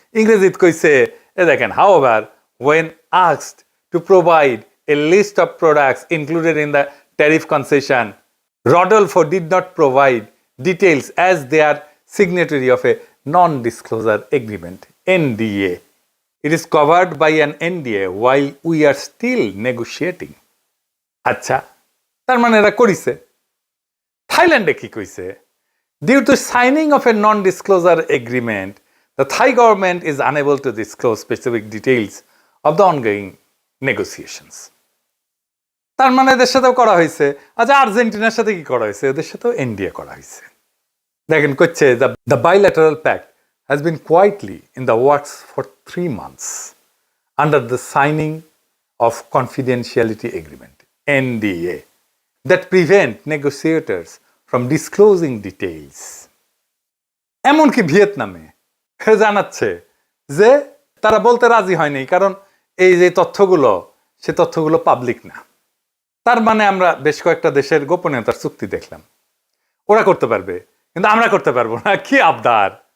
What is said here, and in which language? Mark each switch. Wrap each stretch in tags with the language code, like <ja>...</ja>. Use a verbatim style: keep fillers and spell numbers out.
<bn>ইংরেজিতে কইছে, এ দেখেন,</bn> <en>However when asked to provide a list of products included in the tariff concession, Rodolfo did not provide details as they are signatory of a non disclosure agreement, NDA. It is covered by an N D A while we are still negotiating.</en> <bn>আচ্ছা, তার মানে এরা করিছে। থাইল্যান্ডে কি কইছে?</bn> <en>Due to signing of a non-disclosure agreement, the Thai government is unable to disclose specific details of the ongoing negotiations.</en> <bn>তার মানে এদের সাথেও করা হয়েছে। আচ্ছা, আর্জেন্টিনার সাথে কি করা হয়েছে? এদের সাথেও এনডিএ করা হয়েছে। দেখেন, কচ্ছে</bn> <en>The bilateral pact has been quietly in the works for three months under the signing of confidentiality agreement, N D A, that prevent negotiators from disclosing details.</en> <bn>এমনকি ভিয়েতনামে জানাচ্ছে যে তারা বলতে রাজি হয়নি, কারণ এই যে তথ্যগুলো, সে তথ্যগুলো পাবলিক না। তার মানে আমরা বেশ কয়েকটা দেশের গোপনীয়তার চুক্তি দেখলাম, ওরা করতে পারবে কিন্তু আমরা করতে পারবো না। কি আবদার!</bn>